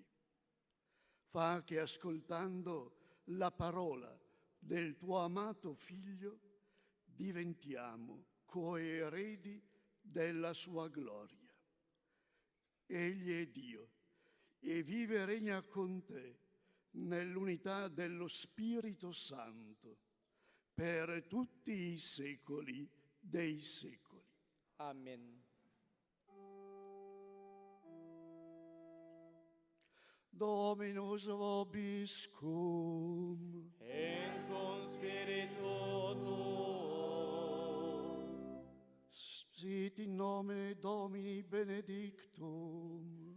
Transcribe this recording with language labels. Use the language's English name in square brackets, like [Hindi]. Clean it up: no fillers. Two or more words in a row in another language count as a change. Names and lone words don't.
[Italian] Fa che ascoltando la parola del tuo amato Figlio diventiamo coeredi della sua gloria. Egli è Dio e vive e regna con te nell'unità dello Spirito Santo per tutti i secoli dei secoli. Amen. [Latin] Dominus vobiscum. Et cum spiritu tuo. Sit in nomine Domini benedictum.